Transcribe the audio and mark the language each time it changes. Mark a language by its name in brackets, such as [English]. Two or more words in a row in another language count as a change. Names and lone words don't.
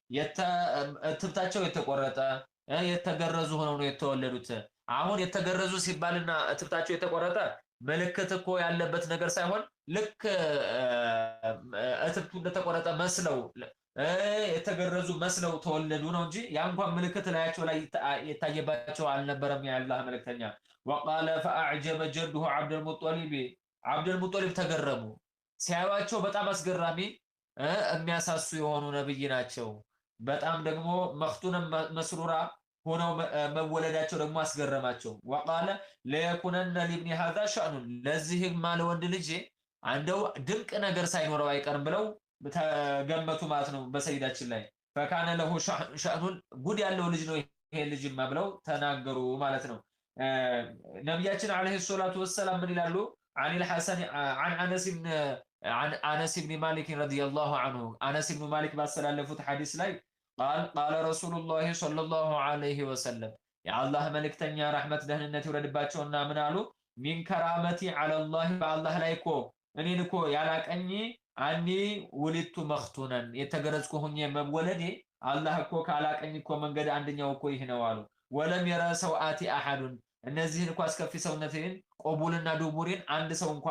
[Amharic] እትብታቸው የተቆረጠ የተገረዙ ሆነው ነው የተወለዱት አሁን የተገረዙ ሲባልና እትብታቸው የተቆረጠ ምልክት እኮ ያለበት ነገር ሳይሆን ልክ እትብቱ እንደተቆረጠ መስለው የተገረዙ መስለው ተወለዱ ነው እንጂ ያ እንኳን ምልክት ላያቸው ላይ የታየባቸው አልነበረም የአላህ መልእክተኛ [Arabic] وقال فاعجب جده عبد المطلب [Amharic] ተገረሙ ሲያዩአቸው በጣም አስገራሚ የሚያሳሱ የሆኑ ነብይ ናቸው በጣም ደግሞ [Arabic] مختونا مسرورا [Amharic] ሆነው መወለዳቸው ደግሞ አስገረማቸው [Arabic] وقال ليكونن لابن هذا شأن [Amharic] ለዚህ ማለ ወንድ ልጅ አንደው ድንቅ ነገር ሳይኖረው አይቀርም ብለው ተገመቱ ማለት ነው በሰይዳችን ላይ [Arabic] فكان له شأن [Amharic] ጉድ ያለው ልጅ ነው ይሄ ልጅማ ብለው ተናገሩ ማለት ነው ነብያችን አለይሂ ሰላቱ ወሰለም ምን ይላሉ [Arabic] عن الحسن عن انس بن مالك رضي الله عنه انس بن مالك [Amharic] ባስተላለፉት ሐዲስ ላይ [Arabic] قال رسول الله صلى الله عليه وسلم يا الله [Amharic] መልእክተኛ ረህመት ደህንነት ይወረድባቸውና ምን አሉ [Arabic] من كرامتي على الله [Amharic] በአላህ ላይ እኮ እኔን እኮ ያላቀኝ [Arabic] أني ولدت مختونا [Amharic] የተገረዝኩ ሆኜ መወለዴ አላህ እኮ ካላቀኝ እኮ መንገድ አንደኛው እኮ ይህ ነው አሉ [Arabic] ولم ير سوأتي أحد [Amharic] እነዚህን እኮ አስከፊ ሰውነቴን ቆቡልና ዱቡሪን አንድ ሰው እንኳን